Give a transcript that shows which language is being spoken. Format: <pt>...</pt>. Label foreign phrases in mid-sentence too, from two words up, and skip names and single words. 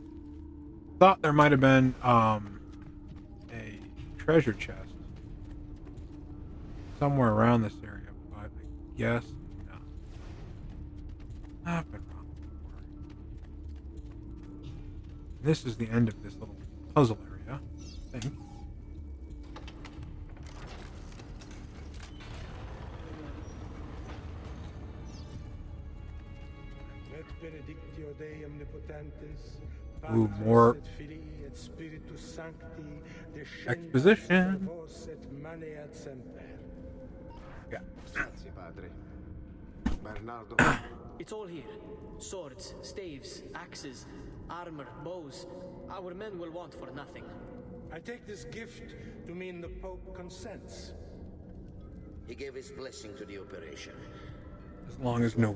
<en>Thought there might have been a treasure chest somewhere around this area, but I guess no. I've been wrong before. This is the end of this little puzzle area, I think.</en> <la>Benedictio Dei omnipotentis,</la> <en>Ooh, more</en> <la>et Filii et Spiritus Sancti,</la> <en>exposition.</en> <la>vos et maneat semper.</la> <en>Yeah.</en> <it>Grazie, padre. Bernardo.</it> <en>It's all here. Swords, staves, axes, armor, bows. Our men will want for nothing. I take this gift to mean the Pope consents. He gave his blessing to the operation. As long as no one.</en>